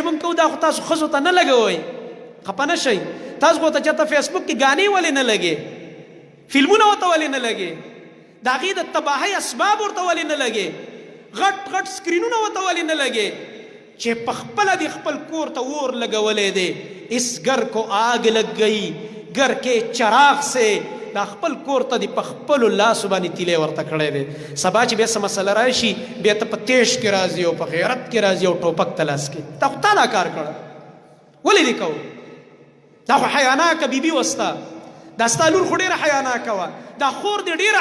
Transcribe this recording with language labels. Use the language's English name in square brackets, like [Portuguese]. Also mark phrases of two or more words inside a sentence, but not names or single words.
[Pashto] مونږ کوو دا خو تاسو ښځو ته نه لګوئ خفه نه شئ تاسو خو ته چېرته فیسبوک کې ګانې ولې نه لګې فلمونه ورته ولې نه لګې د هغې د تباهۍ اسباب ورته ولې نه لګې غټ غټ سکرینونه ورته ولې نه لګې چې په خپله دې خپل کور ته اور لګولی دی [Urdu] اس گر کو آگ لگ گئی گر کې چراغ سے [Pashto] دا خپل کور ته دې په خپلو لاسو باندې تیلی ورته کړی دی سبا چې بیا څه مسله راشي بیا ته په تیش کې راځي او په غیرت کې راځي او ټوپک ته لاس کې دا خو تا دا کار کړه ولې دې کوو دا خو حیاناکه بیبي وستا دا ستا لور خو ډېره حیاناکه وه دا خور دې ډېره